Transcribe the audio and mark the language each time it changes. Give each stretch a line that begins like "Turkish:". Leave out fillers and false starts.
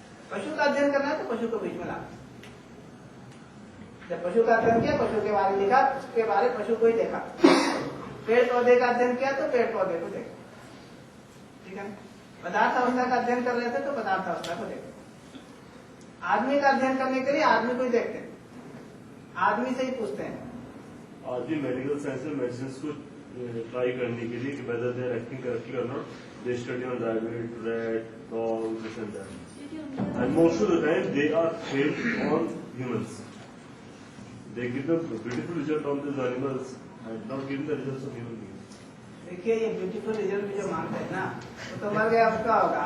Hindi: पशु का अध्ययन करना है तो पशु को बीच में लाना। जब पशु का अध्ययन किया, पशु के बारे में लिखा, उसके बारे पशु को ही देखा। पेड़ पौधे का अध्ययन किया तो पेड़ पौधे को देखा, ठीक है। पदार्थ अवस्था का अध्ययन कर रहे थे तो पदार्थ अवस्था को देखते। आदमी का अध्ययन करने के लिए आदमी को ही देखते। आदमी से ही पूछते हैं। आज भी मेडिकल साइंस में मेडिसिन को ट्राई करने के लिए कि
English: whether they are acting correctly or not, they study on rabbit, rat, dog, this and that. And most of the time they are failed on humans. They give the beautiful result on these animals and not giving the results of human beings.
Hindi: देखिए ये beautiful result भी जो मानते हैं ना, वो तो मर गया, अब क्या होगा?